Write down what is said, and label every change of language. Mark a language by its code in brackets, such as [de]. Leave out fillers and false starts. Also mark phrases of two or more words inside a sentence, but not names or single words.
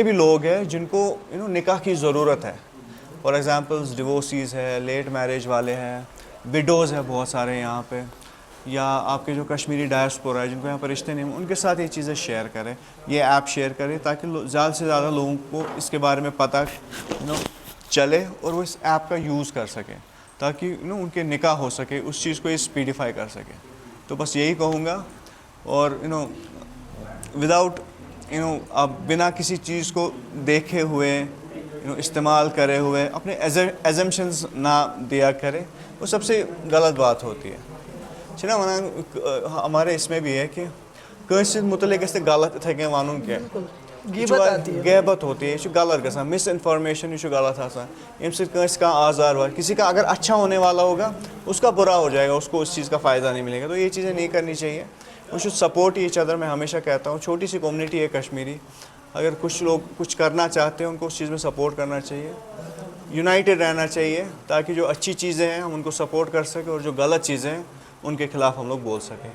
[ur] بھی لوگ ہیں جن کو نکاح کی ضرورت ہے, [en] for examples [ur] ڈیورسیز ہے, [en] late marriage [ur] والے ہیں, وڈوز ہیں بہت سارے یہاں پہ, یا آپ کے جو کشمیری ڈائسپورا ہے جن کو یہاں پر رشتے نہیں ہیں, ان کے ساتھ یہ چیزیں شیئر کریں, یہ ایپ شیئر کریں, تاکہ زیادہ سے زیادہ لوگوں کو اس کے بارے میں پتہ چلے اور وہ اس ایپ کا یوز کر سکیں, تاکہ ان کے نکاح ہو سکے, اس چیز کو یہ اسپیڈیفائی کر سکے. تو بس یہی کہوں گا. اور وداؤٹ آپ بنا کسی چیز کو دیکھے ہوئے استعمال کرے ہوئے اپنے ایزمپشنز نہ دیا کرے, وہ سب سے غلط بات ہوتی ہے. [ks] چھنا ونان [ur] ہمارے اس میں بھی ہے کہ [ks] کٲنٛسہِ متعلق گژھِ غلط اتھے کٔنۍ وَنُن کینٛہہ, [ur] غیبت ہوتی ہے, [ks] یہ چھُ غلط گژھان, مس انفارمیشن, یہ چھُ غلط آسان, ییٚمہِ سۭتۍ کٲنٛسہِ کانٛہہ آزار واتہِ. [ur] کسی کا اگر اچھا ہونے والا ہوگا اس کا برا ہو جائے گا, اس کو اس چیز کا فائدہ نہیں ملے گا. تو یہ چیزیں نہیں کرنی چاہیے. [en] we should support each other. [ur] میں ہمیشہ کہتا ہوں, چھوٹی سی کمیونٹی ہے کشمیری, اگر کچھ لوگ کچھ کرنا چاہتے ہیں ان کو اس چیز میں سپورٹ کرنا چاہیے, یونائٹڈ رہنا چاہیے, تاکہ جو اچھی چیزیں ہیں ہم ان کو سپورٹ کر سکیں, اور جو غلط چیزیں ہیں ان کے خلاف ہم لوگ بول سکیں.